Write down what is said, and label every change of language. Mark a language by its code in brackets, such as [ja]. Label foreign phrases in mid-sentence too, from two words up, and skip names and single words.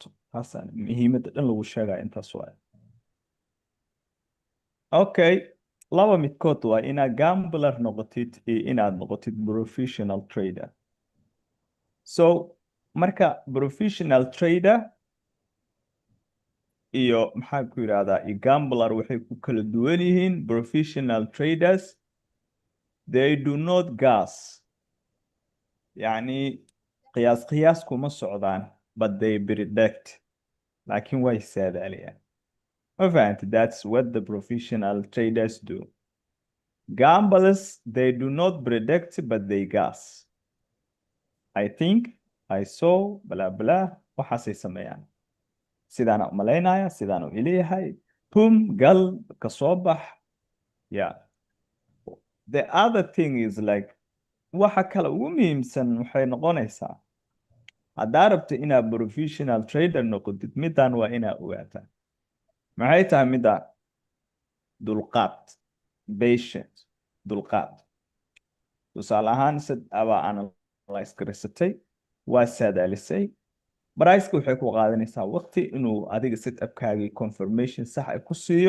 [so] taasaan muhiimadda dhan lagu sheegaya intaas waaye. Okay, 2 midkood waa inaad gambler noqotid iyo inaad noqotid [en] professional trader. [so] So marka [en] professional trader [so] iyo maxaa ku yiraahdaa iyo gambler waxay ku kala duwan yihiin. [en] Professional traders, they do not guess, [so] yani qiyaas kuma socdaan, [en] but they predict, [so] laakiin way saadaaliyaan. Ma fahanti? [en] That's what the professional traders do. Gamblers, they do not predict, but they guess. I think, I saw, blah blah, [so] waxaasay sameeyaan. sidaan u malaynaya, sidaan u ileeyahay, pum gal ka soo bax. Yeah. [en] The other thing is like [so] waxa kale ugu muhiimsan waxay noqonaysaa haddaad rabto inaad [en] professional trader [so] noqotid, midaan waa inaad ogaataa. maxay tahay midaan? dulqaad, patient, dulqaad. tusaale ahaan sad abaa analyze gareysatay, waa saadaalisay, price waxay ku qaadanaysaa waqti inuu adiga setupkaagii confirmation sax ay ku siiyo.